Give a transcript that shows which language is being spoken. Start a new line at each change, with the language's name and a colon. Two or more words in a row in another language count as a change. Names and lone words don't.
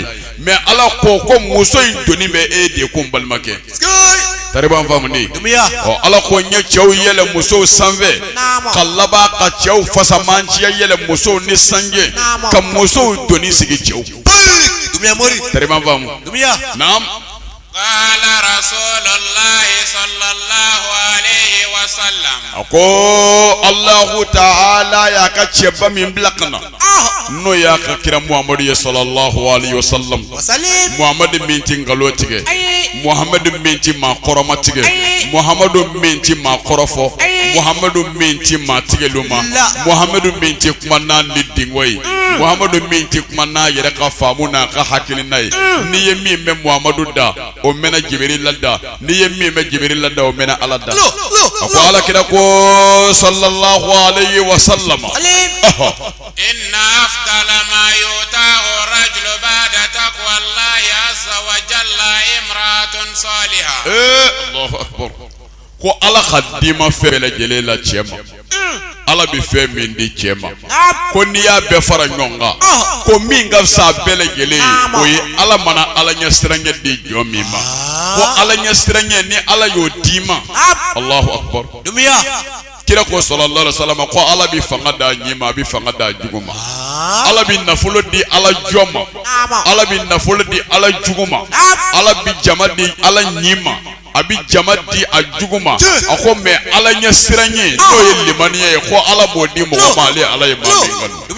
Bambara: Mais Ala ko muso in doni bɛ e de ko n balimakɛ. Tariban famuni. Dumiya. Ala ko n ye cɛw yɛlɛ musow sanfɛ. Ka laban ka cɛw fasamanciya yɛlɛ musow ni sange. Ka musow doni sigi cɛw. Dumiya mori. Tariban famu. Dumiya. Naam.
Arabic: قال رسول الله صلى الله عليه وسلم
Bambara: Ako Allahu Ta'ala ya ka cɛba min bila ka na n'o y'a ka kira Muhamadu ye
Arabic: صلى الله عليه وسلم.
Bambara: Muhamadu min ti ngalon tigɛ, Muhamadu min ti maa kɔrɔma tigɛ, Muhamadu min ti maa kɔrɔfɔ, Muhamadu min ti maa tigɛlu ma, Muhamadu min ti kuma n'a ni dingo ye, Muhamadu min ti kuma n'a yɛrɛ ka faamu n'a ka hakilina ye. N'i ye min mɛn Muhamadu da o mɛnna Jibril la da, n'i ye min mɛn Jibril la da o mɛnna Ala da. A ko Ala kira ko
Arabic: صلى الله عليه وسلم. إن أفضل ما يؤتى رجل بعد تقوى الله عز وجل امرأة صالحة. الله أكبر.
Bambara: Ko Ala ka dima fɛn bɛɛ lajɛlen la cɛ ma. Ala bi fɛn min di cɛ ma. Ko n'i y'a bɛɛ fara ɲɔgɔn kan ko min ka fisa bɛɛ lajɛlen o ye Ala mana Ala ɲɛ siranɲɛ di jɔn min ma. Ko Ala ɲɛ siranɲɛ ni Ala y'o d'i ma.
Arabic: الله أكبر.
Bambara: Dumiya. Kira ko
Arabic: صلى الله عليه وسلم
Bambara: ko Ala bi fanga da ɲi ma a bi fanga da jugu ma. Ala bi nafolo di Ala jɔn ma. Ala bi nafolo di Ala jugu ma. Ala bi jama di Ala ɲi ma. A bi jama di a jugu ma. A ko mais Ala ɲɛ siranɲɛ n'o ye limaniya ye ko Ala b'o di mɔgɔ ma ale Ala ye maa min kanu.